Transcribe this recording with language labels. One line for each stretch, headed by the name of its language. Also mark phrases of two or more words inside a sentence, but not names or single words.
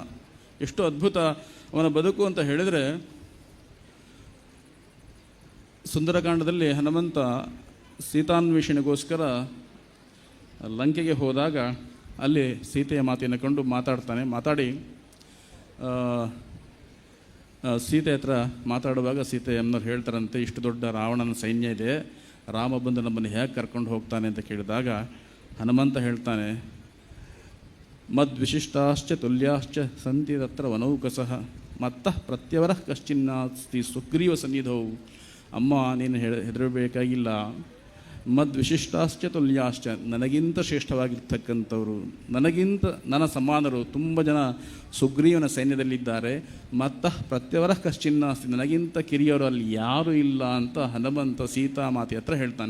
Kannada: ಎಷ್ಟು ಅದ್ಭುತ ಅವನ ಬದುಕು ಅಂತ ಹೇಳಿದರೆ, ಸುಂದರಕಾಂಡದಲ್ಲಿ ಹನುಮಂತ ಸೀತಾನ್ವೇಷಣೆಗೋಸ್ಕರ ಲಂಕೆಗೆ ಹೋದಾಗ ಅಲ್ಲಿ ಸೀತೆಯ ಮಾತಿನ ಕಂಡು ಮಾತಾಡಿ ಸೀತೆ ಹತ್ರ ಮಾತಾಡುವಾಗ ಸೀತೆಯನ್ನರು ಹೇಳ್ತಾರಂತೆ, ಇಷ್ಟು ದೊಡ್ಡ ರಾವಣನ ಸೈನ್ಯ ಇದೆ, ರಾಮ ಬಂದು ನಮ್ಮನ್ನು ಹೇಗೆ ಕರ್ಕೊಂಡು ಹೋಗ್ತಾನೆ ಅಂತ ಕೇಳಿದಾಗ ಹನುಮಂತ ಹೇಳ್ತಾನೆ,
Sanskrit: ಮದ್ವಿಶಿಷ್ಟಾಶ್ಚ ತುಲ್ಯಾಶ್ಚ ಸಂತಿ ತತ್ರ ವನೌಕಸಃ ಮತ್ತಃ ಪ್ರತ್ಯವರ ಕಶ್ಚಿನ್ನಾಸ್ತಿ ಸುಗ್ರೀವ ಸನ್ನಿಧವು.
Kannada: ಅಮ್ಮ, ನೀನು ಹೆದರಬೇಕಾಗಿಲ್ಲ.
Sanskrit: ಮದ್ವಿಶಿಷ್ಟಾಶ್ಚ ತುಲ್ಯಾಶ್ಚ,
Kannada: ನನಗಿಂತ ಶ್ರೇಷ್ಠವಾಗಿರ್ತಕ್ಕಂಥವರು, ನನ್ನ ಸಮಾನರು ತುಂಬ ಜನ ಸುಗ್ರೀವನ ಸೈನ್ಯದಲ್ಲಿದ್ದಾರೆ.
Sanskrit: ಮತ್ತಃ ಪ್ರತ್ಯವರ ಕಶ್ಚಿನ್ನಾಸ್ತಿ,
Kannada: ನನಗಿಂತ ಕಿರಿಯವರು ಅಲ್ಲಿ ಯಾರೂ ಇಲ್ಲ ಅಂತ ಹನುಮಂತ ಸೀತಾಮಾತೆ ಹತ್ರ ಹೇಳ್ತಾನೆ.